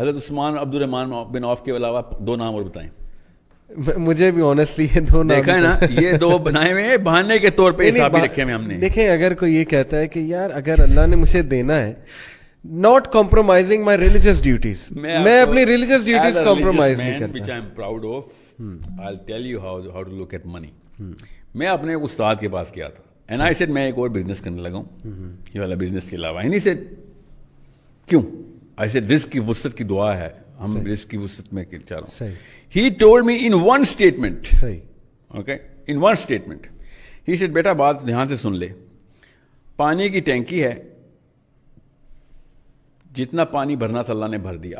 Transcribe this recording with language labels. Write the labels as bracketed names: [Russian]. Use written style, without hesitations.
[Urdu] حضرت عثمان عبد الرحمان بن عوف کے علاوہ 2 نام اور بتائیں. مجھے بھی آنیسٹلی یہ 2 نام دیکھا ہے نا، یہ 2 بنائے ہوئے بہانے کے طور پہ حساب رکھے ہوئے ہم نے. دیکھیں اگر کوئی یہ کہتا ہے کہ یار اگر اللہ نے مجھے دینا ہے، [English] not compromising my religious duties, [Urdu] میں اپنی religious duties compromise نہیں کرتا. [English] which I am proud of. I'll tell you how to look at money. [Urdu] میں اپنے استاد کے پاس گیا تھا [English] and I said [Urdu] میں ایک اور بزنس کرنے لگا ہوں یہ والا بزنس کے علاوہ. [English] and he said [Urdu] کیوں؟ [English] I said [Urdu] رزق کی وسعت کی دعا ہے، ہم رزق کی وسعت میں چاہ رہا ہوں. [English] He told me in one statement, okay, in one statement, he said [Urdu] بیٹا بات دھیان سے سن لے، پانی کی ٹینکی ہے، جتنا پانی بھرنا تھا اللہ نے بھر دیا.